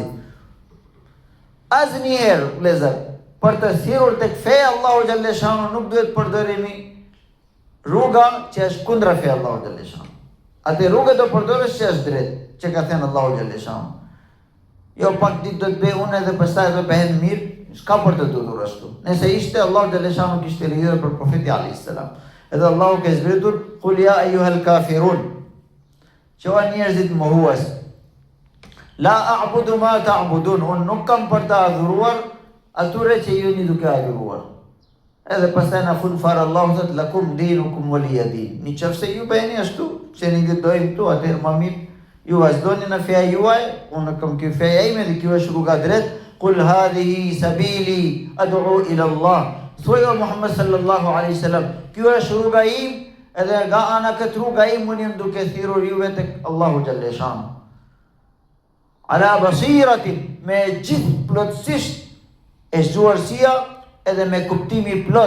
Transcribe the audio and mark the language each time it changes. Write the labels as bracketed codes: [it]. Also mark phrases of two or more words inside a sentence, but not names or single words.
[sq] Asnjëherë, vëllezër, për të thirrur tek feja Allahu [ar] جل شأنه [sq] nuk duhet përdorimi rruga që është kundra feja Allahu [ar] جل شأنه. [sq] Atë rrugë do përdorësh që është drejt, që ka thënë Allahu [ar] جل شأنه. [sq] Jo pak ditë do të bëj unë edhe pastaj do bëhen mirë, s'ka për të dutur ashtu. Nëse ishte Allahu [ar] جل شأنه [sq] kishte lejuar për profeti [ar] عليه السلام. [sq] Edhe Allahu ka zbritur [ar] قل يا أيها الكافرون. [sq] Që o njerëzit mohues. [ar] لا أعبد ما تعبدون, [sq] unë nuk kam për të adhuruar atyre që ju një duke adhuruar. Edhe pastaj na fund fare Allahu thot [ar] لكم دينكم ولي دين. [sq] Nëse ju bëni ashtu, që ne dojmë këtu, atëherë më mirë ju vazhdoni në feja juaj, unë kam kjo feja ime dhe kjo është rruga drejt. [ar] قل هذه سبيلي أدعو إلى الله. [sq] Thuaj o Muhammed [ar] صلى الله عليه وسلم, [sq] kjo është rruga im, edhe nga ana këtë rruga im unë jam duke thirrur juve tek Allahu [ar] جل شأنه. على بصيرة, [sq] me gjithë plotësisht e zgjuarësia edhe me kuptimi plot.